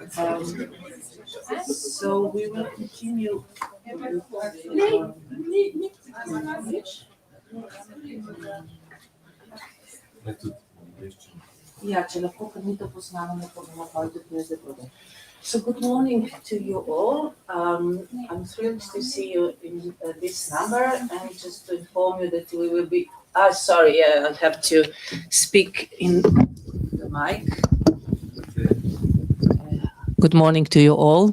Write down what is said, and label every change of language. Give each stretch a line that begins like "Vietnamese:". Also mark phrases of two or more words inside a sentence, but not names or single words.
English: So we will continue.
Slovenian: Ja, če lahko, ker mi to poznamo, ne bomo pa tudi.
English: So good morning to you all. I'm thrilled to see you in this number, and just to inform you that we will be. Sorry, yeah, I'll have to speak in the mic. Good morning to you all.